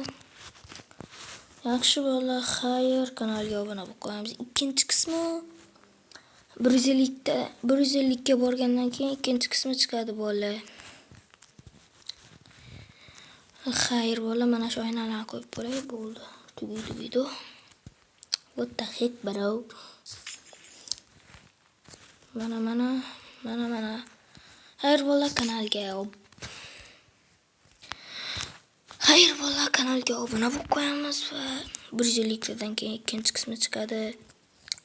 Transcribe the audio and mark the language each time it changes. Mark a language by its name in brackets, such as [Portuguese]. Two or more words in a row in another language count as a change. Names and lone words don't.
[Uzbek] Yaxshi bola, xayr, kanalga obuna bo'lib qo'yamiz. Ikkinchi qismi 150 ga borgandan keyin ikkinchi qismi chiqadi bola. Xayr bola, mana shu oynalarni qo'yib qo'yay bo'ldi. Tugaydi video. [English] What the heck, bro? [Uzbek] Mana. Xayr bola, kanalga obuna bo'lib qo'yamiz va 150 dan keyin ikkinchi qismi chiqadi.